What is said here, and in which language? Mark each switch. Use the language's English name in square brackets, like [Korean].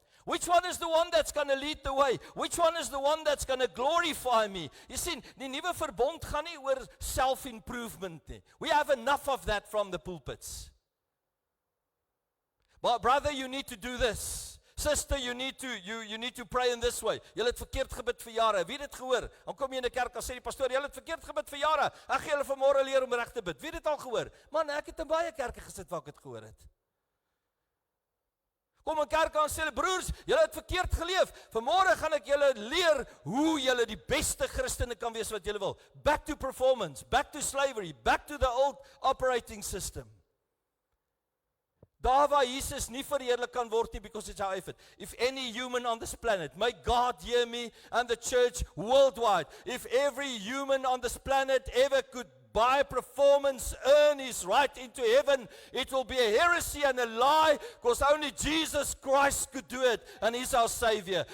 [English] Which one is the one that's going to lead the way? Which one is the one that's going to glorify me? You see, [Afrikaans] die nuwe verbond gaan nie oor self-improvement nie. [English] We have enough of that from the pulpits. But brother, you need to do this. Sister, you need to pray in this way. [Afrikaans] Julle het verkeerd gebid vir jare. Wie het dit gehoor? Dan kom jy in 'n kerk en sê die pastoor, julle het verkeerd gebid vir jare. Ek gaan julle vanmôre leer om reg te bid. Wie het dit al gehoor? Man, ek het in baie kerke gesit waar ek dit gehoor het. Kom in kerk en sê, broers, julle het verkeerd geleef. Vanmôre gaan ek julle leer hoe julle die beste Christene kan wees wat julle wil. [English] Back to performance, back to slavery, back to the old operating system. [Afrikaans] Daar waar Jesus nie verheerlik kan word nie, [English] because it's how I fit. If any human on this planet, may God hear me and the church worldwide, if every human on this planet ever could by performance earn his right into heaven, it will be a heresy and a lie, because only Jesus Christ could do it, and he's our Savior.